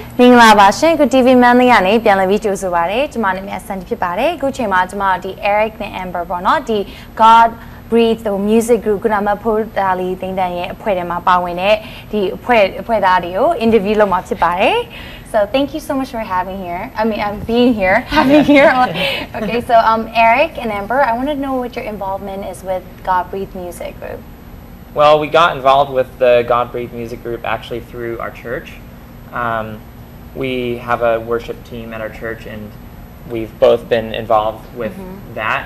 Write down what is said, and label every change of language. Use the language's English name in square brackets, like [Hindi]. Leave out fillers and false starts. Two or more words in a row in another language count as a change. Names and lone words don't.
[Burmese] မင်္ဂလာပါရှင်ခု TV Mandalay ကနေပြန်လည်ပြီးကြိုဆိုပါရစေကျွန်မနာမည်ဆန်တီဖြစ်ပါတယ်အခုချိန်မှာကျွန်မဒီ Erik နဲ့ Amber ပေါ့နော်ဒီ God Breathe the music group ကနမဖိုးဒါလီတင်တန်ရဲ့အဖွဲ့ထဲမှာပါဝင်တဲ့ဒီအဖွဲ့သားတွေကို interview လုပ်မှာဖြစ်ပါတယ် [English] So thank you so much for having here. I'm being here, having here. Okay, so Erik and Amber, I want to know what your involvement is with God Breathe Music Group. Well, we got involved with the God Breathe Music Group actually through our church. We have a worship team at our church, and we've both been involved with that.